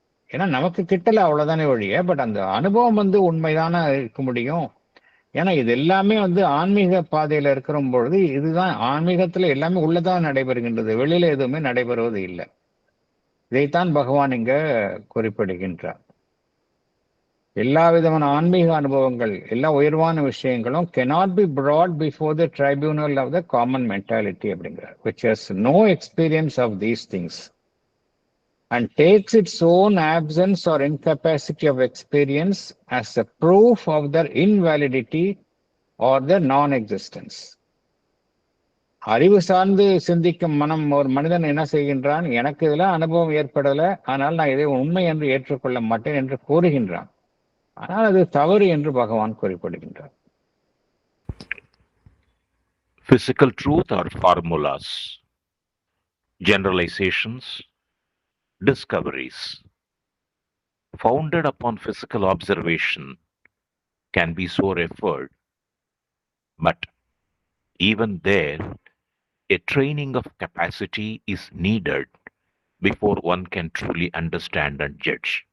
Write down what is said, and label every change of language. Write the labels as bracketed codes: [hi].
[ta] ஏன்னா நமக்கு கிட்டல, அவ்வளவுதானே ஒழிய. பட் அந்த அனுபவம் உண்மைதானே இருக்க முடியும். ஏன்னா இது எல்லாமே ஆன்மீக பாதையில இருக்கிற பொழுது இதுதான் ஆன்மீகத்துல எல்லாமே உள்ளதான் நடைபெறுகின்றது, வெளியில எதுவுமே நடைபெறுவது இல்லை. இதைத்தான் பகவான் இங்க குறிப்பிடுகின்றார். எல்லா விதமான ஆன்மீக அனுபவங்கள், எல்லா உயர்வான விஷயங்களும் [en] cannot be brought before the tribunal of the common mentality [ta] அப்படிங்கிறார், [en] which has no experience of these things and takes its own absence or incapacity of experience as a proof of their invalidity or their non-existence. [ta] அறிவு சார்ந்து சிந்திக்கும் மனம் ஒரு மனிதன் என்ன செய்கின்றான்? எனக்கு இதெல்லாம் அனுபவம் ஏற்படல, ஆனால் நான் இதை உண்மை என்று ஏற்றுக்கொள்ள மாட்டேன் என்று கூறுகின்றான். ஆனால் அது தவறு என்று பகவான் குறிப்பிடுகின்றார். [en] Physical truth are formulas, generalizations, discoveries founded upon physical observation can be so referred, but even there, a training of capacity is needed before one can truly understand and judge.